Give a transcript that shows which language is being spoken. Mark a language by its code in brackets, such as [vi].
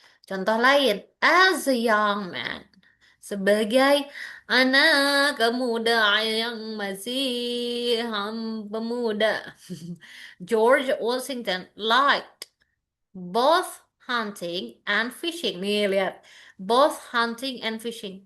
[id] Contoh lain, [en] as a young man. [id] Sebagai anak pemuda yang masih pemuda. [en] George Washington liked both hunting and fishing. [id] Nih, lihat. [en] Both hunting and fishing.